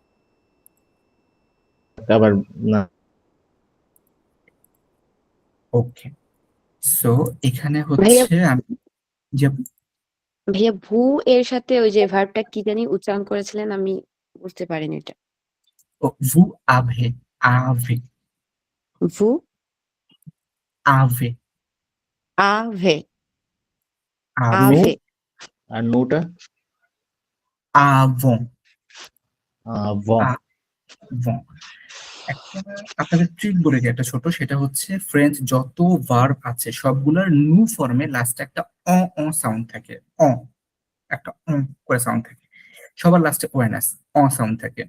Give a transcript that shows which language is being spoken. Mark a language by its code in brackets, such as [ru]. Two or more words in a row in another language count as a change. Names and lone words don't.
[bn] আবার না, ওকে, সো এখানে ভাইয়া হচ্ছে আমি যে ভাইয়া ভু এর সাথে ওই যে ভার্বটা কি জানি উচ্চারণ করেছিলেন, আমি বুঝতে পারিনি এটা। [fr] vous avez, avez, ভু avez, আভে avez, আভে [bn] আর নোটা [fr] avons, ভং। avons। [bn] একটা আপনাদের ট্রিক বলে দিই একটা ছোট, সেটা হচ্ছে ফ্রেঞ্চ যত ভার্ব আছে সবগুলোর নু ফর্মে লাস্টে একটা অ সাউন্ড থাকে, অ একটা করে সাউন্ড থাকে, সবার লাস্টে ওয়েনাস সাউন্ড থাকে।